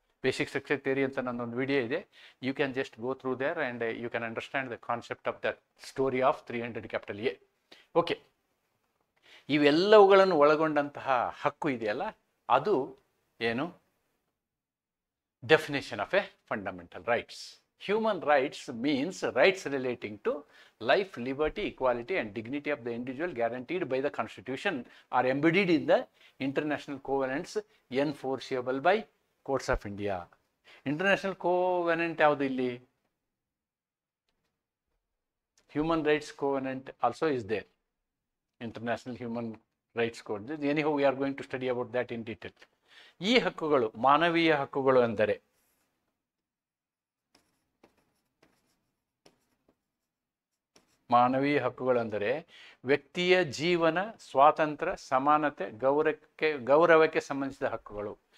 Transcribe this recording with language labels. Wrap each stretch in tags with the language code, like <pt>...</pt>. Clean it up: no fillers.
<en>basic structure theory</en> <kn>ಅಂತ ನನ್ನೊಂದು video ಇದೆ.</kn> <en>You can just go through there and you can understand the concept of the story of 300 capital A.</en> <kn>Okay, ಇವೆಲ್ಲವುಗಳನ್ನು ಒಳಗೊಂಡಂತಹ ಹಕ್ಕು ಇದೆಯಲ್ಲ, ಅದು ಏನು?</kn> <en>Definition of a fundamental rights. Human rights means rights relating to life, liberty, equality and dignity of the individual guaranteed by the Constitution are embodied in the international covenants enforceable by courts of India.</en> <kn>International covenant ಯಾವುದು ಇಲ್ಲಿ?</kn> <en>Human rights covenant also is there. International human rights code. Anyhow, we are going to study about that in detail.</en> <kn>ಈ ಹಕ್ಕುಗಳು ಮಾನವೀಯ ಹಕ್ಕುಗಳು ಅಂದರೆ ಮಾನವೀಯ ಹಕ್ಕುಗಳೆಂದರೆ ವ್ಯಕ್ತಿಯ ಜೀವನ, ಸ್ವಾತಂತ್ರ್ಯ, ಸಮಾನತೆ, ಗೌರವಕ್ಕೆ ಸಂಬಂಧಿಸಿದ ಹಕ್ಕುಗಳು.</kn>